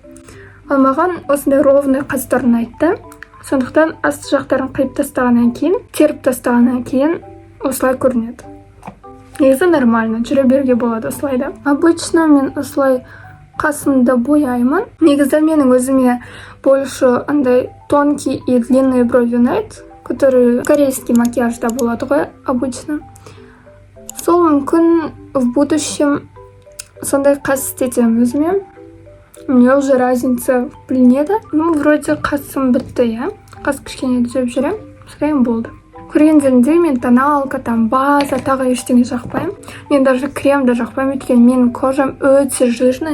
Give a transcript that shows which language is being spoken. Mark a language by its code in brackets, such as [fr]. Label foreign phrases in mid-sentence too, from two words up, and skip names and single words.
[kk] Ал маған осындай ровный қастарын айтты. Сондықтан асты жақтарын қиып тастағаннан кейін, теріп тастағаннан кейін осылай көрінеді. Негізі нормально, жүре беруге болады осылай да. Обычно мен осылай қасымды бояймын. Негізі менің өзіме больше андай [ru] тонкий и длинные брови [kk] ұнайды, [ru] которые корейский [kk] макияжда болады ғой обычно. Сол мүмкін [ru] в будущем [kk] сондай қас істетемін өзіме. [ru] Мне уже разница білінеді. [kk] Вроде қасым бітті, иә. Қас кішкене түзеп жүрем, содан болды. Көргендерінде мен тоналка, база, тағы ештеңе жақпаймын. Мен даже крем да жақпаймын, өйткені менің кожам өте жирный.